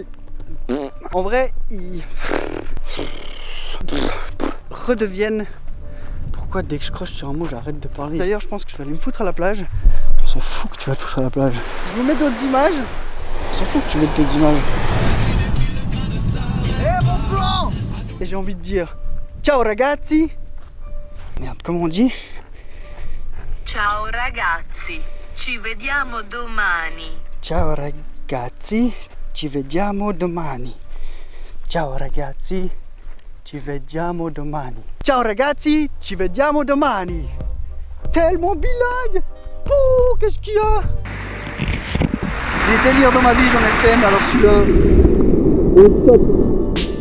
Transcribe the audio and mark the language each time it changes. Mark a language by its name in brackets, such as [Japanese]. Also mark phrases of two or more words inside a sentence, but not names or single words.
[French] En vrai, ils... redeviennent... Pourquoi dès que je croche sur un mot, j'arrête de parler? D'ailleurs, je pense que je vais aller me foutre à la plage. On s'en fout que tu vas te foutre à la plage. Je vous mets d'autres images. On s'en fout que tu mettes d'autres images. Eh mon plan! Et j'ai envie de dire... [Italian] Ciao ragazzi! [French] Merde, comment on dit? [Italian] Ciao ragazzi, ci vediamo domani. Ciao ragazzi, ci vediamo domani. Ciao ragazzi, ci vediamo domani. Ciao ragazzi, ci vediamo domani. [French] Tellement bilingue. Pouh, qu'est-ce qu'il y a? Des délires dans ma vie, j'en ai fait, mais alors celui-là...